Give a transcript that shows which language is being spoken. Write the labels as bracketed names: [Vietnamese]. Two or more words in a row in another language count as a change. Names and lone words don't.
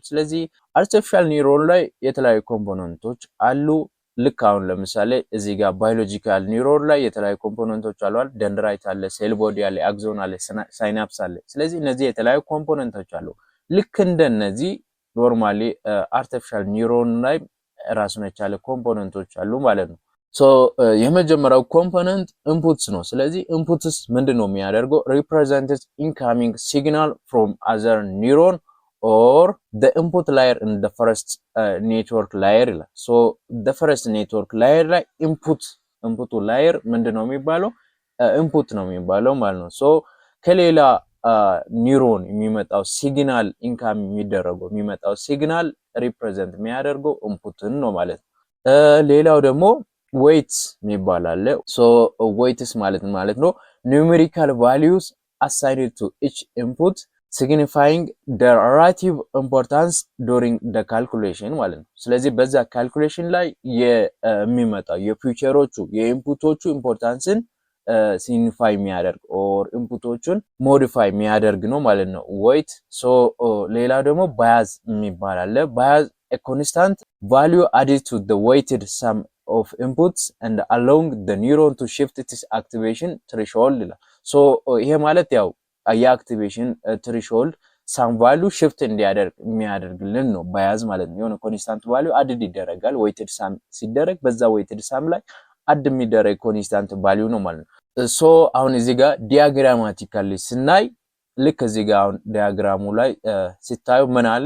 [Amharic] ስለዚህ [English] artificial neuron [Amharic] ላይ የተለያዩ ኮምፖነንቶች አሉ። ልክ አሁን ለምሳሌ እዚህ ጋር [English] biological neuron [Amharic] ላይ የተለያዩ ኮምፖነንቶች አሉ። ደንድራይት አለ፣ [English] cell body [Amharic] አለ፣ አክሶን አለ፣ ሳይናፕስ አለ። ስለዚህ እነዚህ የተለያዩ ኮምፖነንቶች አሉ። ልክ እንደነዚህ [English] normally artificial neuron [Amharic] ላይ ራሱን የቻለ ኮምፖነንቶች አሉ ማለት ነው። ሶ የመጀመሪያው [English] component inputs [Amharic] ነው። ስለዚህ ኢንፑትስ ምንድነው የሚያደርገው? [English] represents incoming signal from other neuron or the input layer in the first network layer ይላል። ሶ the first network layer ላይ ኢንፑቱ ላየር [Amharic] ምንድነው የሚባለው? ኢንፑት ነው የሚባለው ማለት ነው። ሶ ከሌላ ኒውሮን የሚመጣው ሲግናል ኢንካም የሚመጣው ሲግናል ሪፕሬዘንት የሚያደርገው ኢንፑትን ነው ማለት ነው። ሌላው ደግሞ ዌይትስ የሚባል አለ። ሶ ዌይትስ ማለት ነው [English] numerical values assigned to each input signifying the relative importance during the calculation [Amharic] ማለት ነው። ስለዚህ በዛ ካልኩሌሽን ላይ የሚመጣው የፊውቸሮቹ የኢንፑቶቹ ኢምፖርታንስን ሲግኒፋይ የሚያደርግ ኦር ኢንፑቶቹን ሞዲፋይ የሚያደርግ ነው ማለት ነው ዌይት። ሶ ሌላ ደግሞ ባያዝ የሚባል አለ። ባያዝ a [English] constant value added to the weighted sum of inputs and allowing the neuron to shift its activation threshold [Amharic] ይላል። ሶ ይሄ ማለት ያው የአክቲቬሽን [English] threshold some value [Amharic] ሽፍት እንዲያደርግ የሚያደርግልን ነው ባያዝ ማለት ነው። የሆነ [English] constant value add [Amharic] ይደረጋል። [English] weighted sum [Amharic] ሲደረግ በዛ [English] weighted sum [Amharic] ላይ አድ የሚደረግ [English] constant value [Amharic] ነው ማለት ነው። ሶ አሁን እዚህ ጋር ዲያግራማቲካሊ ስናይ ልክ እዚህ ጋር አሁን ዲያግራሙ ላይ ሲታዩ ምን አለ?